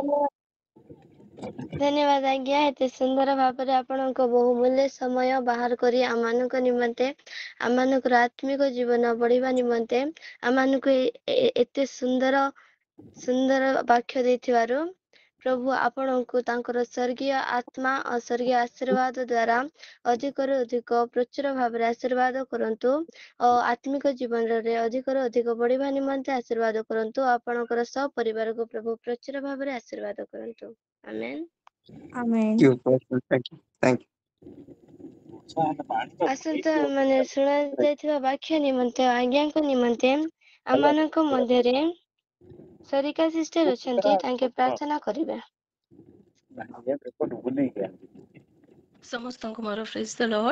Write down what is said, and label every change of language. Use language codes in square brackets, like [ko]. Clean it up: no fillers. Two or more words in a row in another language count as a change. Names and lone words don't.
[or] ଧନ୍ୟବାଦ ଆଜ୍ଞା, ଏତେ ସୁନ୍ଦର ଭାବରେ ଆପଣଙ୍କ ବହୁମୂଲ୍ୟ ସମୟ ବାହାର କରି ଆମମାନଙ୍କ ନିମନ୍ତେ, ଆମମାନଙ୍କର ଆତ୍ମିକ ଜୀବନ ବଢିବା ନିମନ୍ତେ ଆମମାନଙ୍କୁ ଏତେ ସୁନ୍ଦର ସୁନ୍ଦର ବାକ୍ୟ ଦେଇଥିବାରୁ ପ୍ରଭୁ ଆପଣଙ୍କୁ ତାଙ୍କର ସ୍ୱର୍ଗୀୟ ଆତ୍ମା ଓ ସ୍ୱର୍ଗୀୟ ଆଶୀର୍ବାଦ ଦ୍ୱାରା ଅଧିକରୁ ଅଧିକ ପ୍ରଚୁର ଭାବରେ ଆଶୀର୍ବାଦ କରନ୍ତୁ ଓ ଆତ୍ମିକ ଜୀବନରେ ଅଧିକରୁ ଅଧିକ ବଢିବା ନିମନ୍ତେ ଆଶୀର୍ବାଦ କରନ୍ତୁ। ଆପଣଙ୍କର ସପରିବାରକୁ ପ୍ରଭୁ ପ୍ରଚୁର ଭାବରେ ଆଶୀର୍ବାଦ କରନ୍ତୁ। ଆମେନ୍। [en] Amen. Thank you. [or] ଆସନ୍ତା ମାନେ ଶୁଣା ଯାଇଥିବା ବାକ୍ୟ ନିମନ୍ତେ ଆଜ୍ଞାଙ୍କ ନିମନ୍ତେ ଆମମାନଙ୍କ ମଧ୍ୟରେ ସରିକା ସିଷ୍ଟର ଅଛନ୍ତି, ତାଙ୍କେ ପ୍ରାର୍ଥନା କରିବେ। ସମସ୍ତଙ୍କୁ ମୋର [en] Praise the Lord.